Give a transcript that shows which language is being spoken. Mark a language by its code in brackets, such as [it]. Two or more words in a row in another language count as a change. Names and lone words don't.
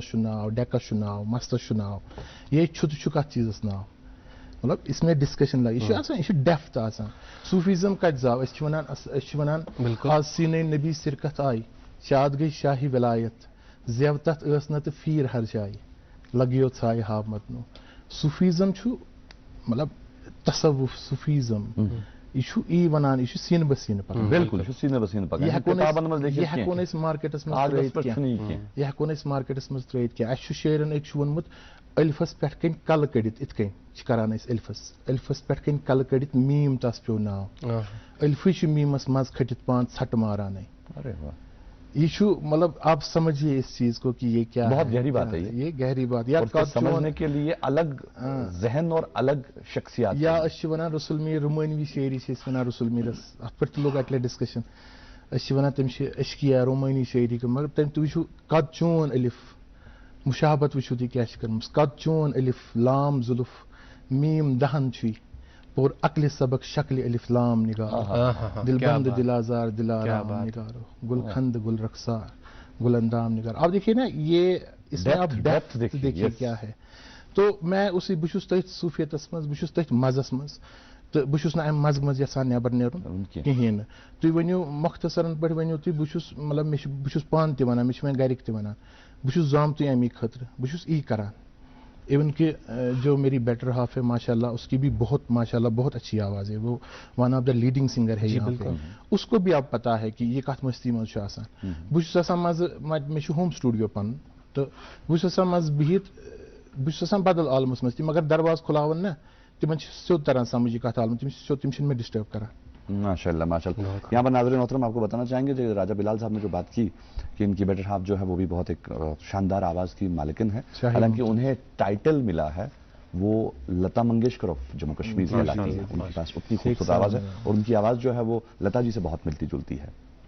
[ks] چھُ ناو ڈیکس چھُ ناو مستس چھُ ناو یے چھُ تہٕ چھُ کتھ چیٖزس ناو مطلب یُس مےٚ ڈسکشن لگہِ یہِ چھُ آسان یہِ چھُ ڈیپتھ آسان صوٗفیزم کتہِ زاو أسۍ چھِ ونان آز سیٖنے نبی سِرکت آیہِ شاد گٔے شاہی ولایت زیو تتھ ٲس نہٕ تہٕ فیٖر ہر جایہِ لگیو ژھایہِ ہاو متنو صوٗفیزم چھُ مطلب تصوُف صوٗفیزم یہ یی ونان یہ سینہ بہ سینہ پکان [ur] بالکل [ks] یہ ہیکون أسۍ مارکیٹس منٛز ترٲیِتھ کینٛہہ یہ ہیکون أسۍ مارکیٹس منٛز ترٲیِتھ کینٛہہ اَسہِ چھُ شٲعرن أکۍ چھُ ووٚنمُت ألفس پٮ۪ٹھ کَنۍ کلہٕ کٔڑِتھ یِتھ کٔنۍ چھِ کران أسۍ ألفس پٮ۪ٹھ کَنۍ کلہٕ کٔڑِتھ میٖم تس پیٚو ناو ألفٕے چھُ میٖمس منٛز کھٔٹِتھ پان ژھٹہٕ مارانٕے یہ چھُ مطلب [ur] آپ سمجھیے اس چیز کو کہ یہ کیا بہت گہری بات ہے یہ گہری بات یا سمجھنے کے لیے الگ ذہن اور الگ شخصیات [ks] یا أسۍ چھِ ونان رسول میٖر رومٲنوی شٲعری چھِ أسۍ ونان رسول میٖرس اتھ پٮ۪ٹھ تہِ لوٚگ اکہِ لٹہِ ڈسکشن أسۍ چھِ ونان تٔمِس چھِ اشکیا رومٲنی شٲعری مگر تٔمۍ تُہۍ وٕچھِو [fa] قد چون الف [ks] مشابت وٕچھِو تُہۍ کیاہ چھِ کٔرمٕژ [fa] قد چون الف لام زُلف میٖم دہن [ks] چھُے پوٚر عقلہِ سبق شکلہِ [fa] الف لام نگار دل بند دل آزار دلارام نگارو گل خند گل رخسار گل اندام نگار [ur] آپ دیکھیے نا یہ اس میں آپ ڈیپتھ دیکھیے کیا ہے تو میں اسی [ks] بہٕ چھُس تٔتھۍ صوٗفیتس منٛز بہٕ چھُس تٔتھۍ مزس منٛز تہٕ بہٕ چھُس نہٕ امہِ مزٕ منٛز یژھان نٮ۪بر نیرُن کِہیٖنۍ نہٕ تُہۍ ؤنِو مۄختصرن پٲٹھۍ ؤنِو تُہۍ بہٕ چھُس مطلب بہٕ چھُس پانہٕ تہِ ونان مےٚ چھِ وۄنۍ گرِکۍ تہِ ونان بہٕ چھُس زامتٕے امی خٲطرٕ بہٕ چھُس یی کران [ur] ایون کہ جو میری [en] better half [ur] ہے ماشاء اللہ اس کی بھی بہت ماشاء اللہ بہت اچھی آواز ہے وہ [en] one of the leading singer [ur] ہے یہاں پہ اس کو بھی اب پتا ہے کہ [ks] یہ کتھ مستی منٛز چھُ آسان بہٕ چھُس آسان مزٕ مےٚ چھُ [en] home studio [ks] پنُن تہٕ بہٕ چھُس آسان مزٕ بِہِتھ بہٕ چھُس آسان بدل عالمس منٛز تہِ مگر درواز کھُلاوان نا تِمن چھِ سیوٚد تران سمجھ یہ کتھ عالم تِم چھِنہٕ مےٚ ڈسٹرب کران [ar] ماشاء اللہ ماشاء اللہ. [ur] یہاں پر ناظرین محترم آپ کو بتانا چاہیں گے جو راجہ بلال صاحب نے جو بات کی کہ ان کی [en] better half [ur] جو ہے وہ بھی بہت ایک شاندار آواز کی مالکن ہے حالانکہ انہیں ٹائٹل ملا ہے وہ لتا منگیشکر آف جموں کشمیر سے علاقی ہے ان کے پاس اتنی خوبصورت آواز ہے اور ان کی آواز جو ہے وہ لتا جی سے بہت ملتی جلتی ہے.